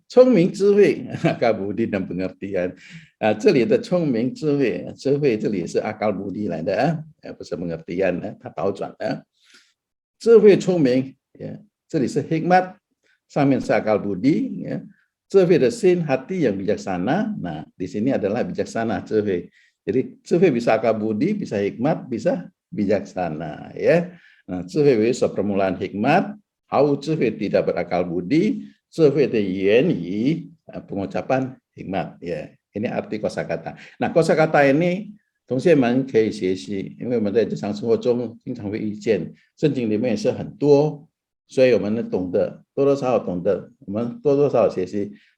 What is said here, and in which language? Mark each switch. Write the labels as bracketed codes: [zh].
[zh] 聪明智慧 [id] akal budi dan pengertian， [zh] 这里的聪明智慧这里是akal budi来的不是pengertian，它倒转了。智慧聪明，这里是 hikmat， 上面是akal budi，智慧的心 [id] hati yang bijaksana. Nah, di sini adalah bijaksana 智慧. Jadi 智慧 bisa akal budi, bisa hikmat, bisa bijaksana. Nah, 智慧 为permulaan hikmat, [zh] 毫无智慧 [id] tidak berakal budi, [zh] 智慧的言语 [id] pengucapan hikmat. Ini arti kosakata. Nah, kosakata ini [zh] 同学们可以学习，因为我们在日常生活中经常会遇见，圣经里面也是很多。所以我们懂得多多少少懂得，我们多多少少学习